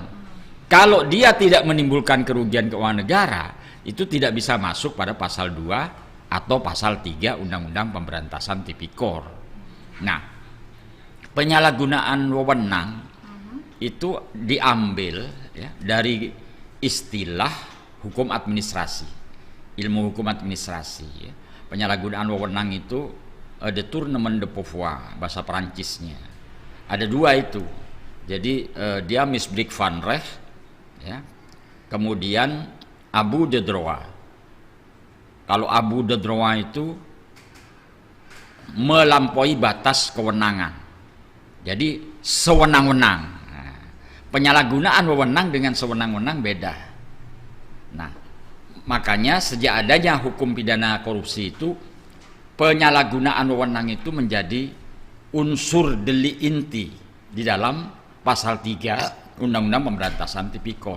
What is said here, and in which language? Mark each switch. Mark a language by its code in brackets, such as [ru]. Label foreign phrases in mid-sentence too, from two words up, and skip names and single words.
[id] Kalau dia tidak menimbulkan kerugian keuangan negara, itu tidak bisa masuk pada pasal 2 atau pasal 3 Undang-Undang Pemberantasan Tipikor. Nah, penyalahgunaan wewenang itu diambil, ya, dari istilah hukum administrasi, ilmu hukum administrasi, ya. Penyalahgunaan wewenang itu [fr] détournement de pouvoir, [id] bahasa Perancisnya. Ada dua itu. Jadi dia [nl] misbruik van recht, [id] ya. Kemudian [fr] abus de droit. [id] Kalau [fr] abus de droit [id] itu melampaui batas kewenangan. Jadi sewenang-wenang. Nah, penyalahgunaan wewenang dengan sewenang-wenang beda. Nah, makanya sejak adanya hukum pidana korupsi itu, penyalahgunaan wewenang itu menjadi unsur delik inti di dalam pasal 3 Undang-Undang Pemberantasan Tipikor.